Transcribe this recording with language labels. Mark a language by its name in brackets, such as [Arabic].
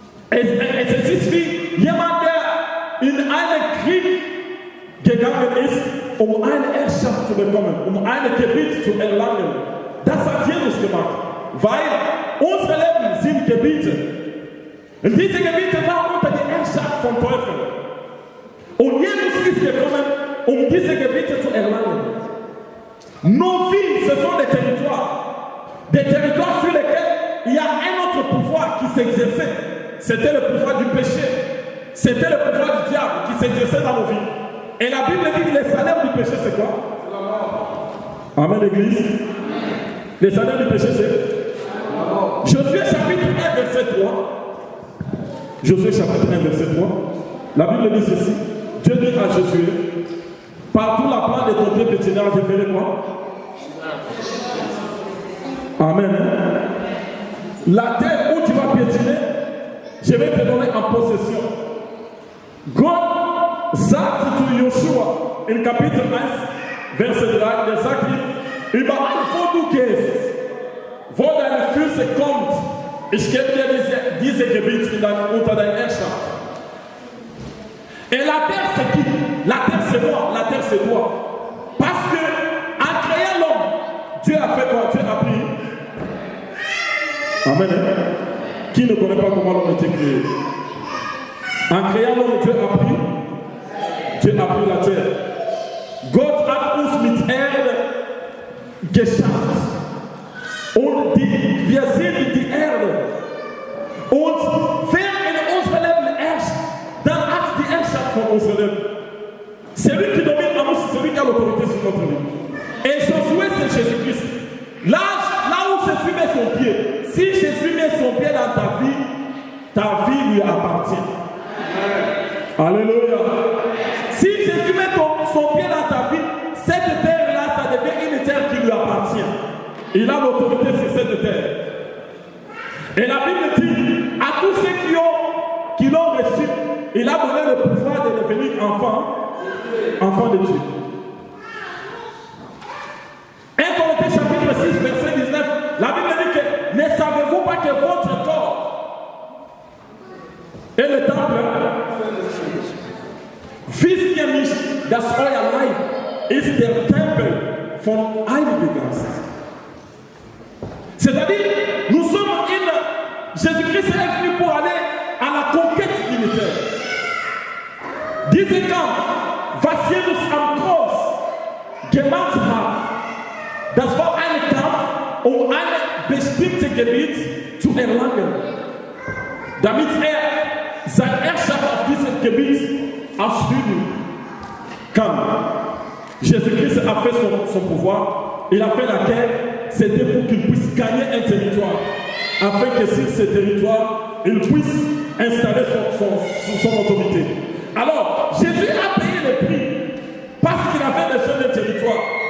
[German] Es ist wie jemand, der in einen Krieg gegangen ist, um eine Herrschaft zu bekommen, um ein Gebiet zu erlangen. Das hat Jesus gemacht, weil unsere Leben sind Gebiete. Und diese Gebiete waren unter der Herrschaft von Teufeln. Und Jesus ist gekommen, um diese Gebiete zu erlangen. [French] Nos vies, ce sont des territoires sur lesquels il y a un autre pouvoir qui s'exerçait. C'était le pouvoir du péché. C'était le pouvoir du diable qui s'exerçait dans nos vies. Et la Bible dit que le salaire du péché, c'est quoi? Amen, l'église. Le salaire du péché, c'est Josué chapitre 1, verset 3. Josué chapitre 1, verset 3. La Bible dit ceci. Dieu dit à Josué, partout la part de ton pied pétinard, je ferai quoi? Amen. La terre où tu vas piétiner, je vais te donner en possession. [German] Gott sagt zu Joshua in Kapitel 1, Verset 3, der sagt ihm, überall wo du gehst, wo deine Füße kommt, ich gebe dir diese Gebiete unter deine Herrschaft. [French] Et la terre c'est qui? La terre c'est moi, la terre c'est toi. Parce que en créant l'homme, Dieu a fait quoi? Dieu a pris. Amen. Qui ne connaît pas comment l'homme a été créé? En créant l'homme, Dieu a pris la terre. [German] Gott hat uns mit Erde geschafft. Und wir sind die Erde. Und wer in unserem Leben herrscht, dann hat die Herrschaft von unserem Leben. [French] Celui qui domine en nous, c'est celui qui a l'autorité sur notre vie. Et Josué, c'est Jésus-Christ. Là où Jésus met son pied, si Jésus met son pied dans ta vie lui appartient. Alléluia. Si Jésus met son pied dans ta vie, cette terre-là, ça devient une terre qui lui appartient. Il a l'autorité sur cette terre. Et la Bible dit, à tous ceux qui l'ont reçu, il a donné le pouvoir de devenir enfant de Dieu. 1 Corinthiens chapitre 6, verset 19, la Bible dit que ne savez-vous pas que votre corps est le temple? [German] Wisst ihr nicht, dass euer Leib ist der Tempel von Heiligen Geist? [French] C'est-à-dire, nous sommes Jésus-Christ est venu pour aller à la conquête unitaire. [German] Diese Kampf, was Jesus am Kreuz gemacht hat, das war ein Kampf, um ein bestimmtes Gebiet zu erlangen, damit seine Herrschaft auf diesem Gebiet ausüben kann. [French] Jésus-Christ a fait son pouvoir, il a fait la guerre, c'était pour qu'il puisse gagner un territoire, afin que sur ce territoire, il puisse installer son autorité. Alors, Jésus a payé le prix parce qu'il avait besoin d'un territoire.